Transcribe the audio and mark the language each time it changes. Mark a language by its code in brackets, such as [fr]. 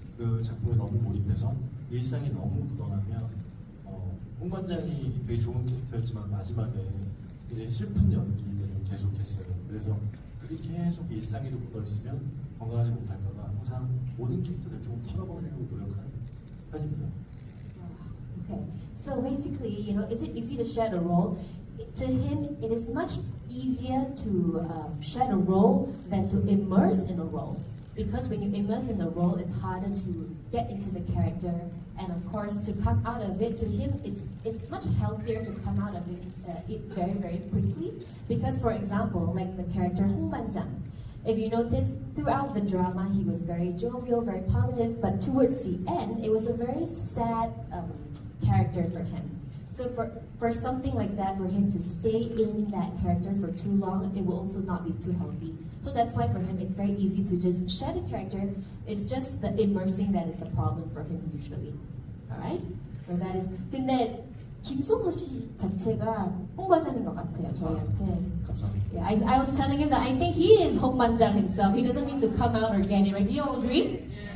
[ko] 그 작품에 너무 몰입해서 일상이 너무 묻어나면 홍 관장이 되게 좋은 캐릭터였지만 마지막에 이제 슬픈 연기들을 계속했어요. 그래서 그게 계속 일상에도 묻어있으면 건강하지 못할까봐 항상 모든 캐릭터들 좀 털어버리려고 노력하는 편입니다. [en] Okay, so basically, is it easy to shed a role? To him, it is much easier to shed a role than to immerse in a role. Because when you immerse in a role, it's harder to get into the character, and of course, to come out of it, to him, it's much healthier to come out of it very, very quickly. Because, for example, like the character Hong Ban-jang, if you notice, throughout the drama, he was very jovial, very positive, but towards the end, it was a very sad character for him. So for something like that, for him to stay in that character for too long, it will also not be too healthy. So that's why for him, it's very easy to just shed a character. It's just the immersing that is the problem for him usually. Alright? So that is. [ko] 근데 김소호 씨 자체가 홍반장인 것 같아요, 저희한테. 감사합니다. [en] Yeah, I was telling him that I think he is 홍반장 himself. He doesn't need to come out organic, right? Do you all agree?